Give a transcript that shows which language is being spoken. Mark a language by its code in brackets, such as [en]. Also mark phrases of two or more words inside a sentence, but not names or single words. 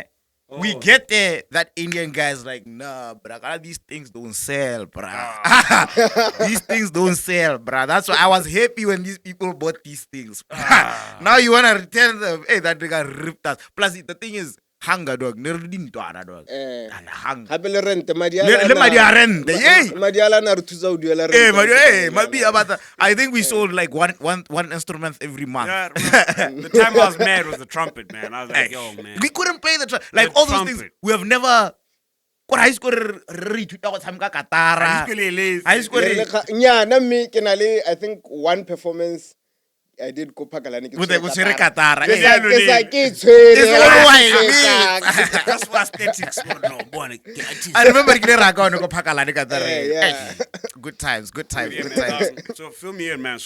[en] We get there, that Indian guy's like, nah, bruh, these things don't sell, bruh. These things don't sell, bruh. That's why I was happy when these people bought these things. Now you want to return them. Hey, that nigga ripped us. Plus, the thing is, hunger, dog. Dog. And hunger. [st] Hape le rent, Le madi a rent, yay. madi ala na re thusa ho duela rent. [en] Maybe about that. I think we sold like one instrument every month. Yeah, the time I was mad was the trumpet, man. I was like, yo, man. We couldn't play the trumpet. Like all those things, we have never. High school, high school. Yeah, [st] na me ke na le, [en] I think one performance I did go Pakalani. With the Katara. That's what aesthetics. No, boy, I remember go Pakalani Katara. Yeah. Good times. Yeah, Good man. times. So fill me in, man.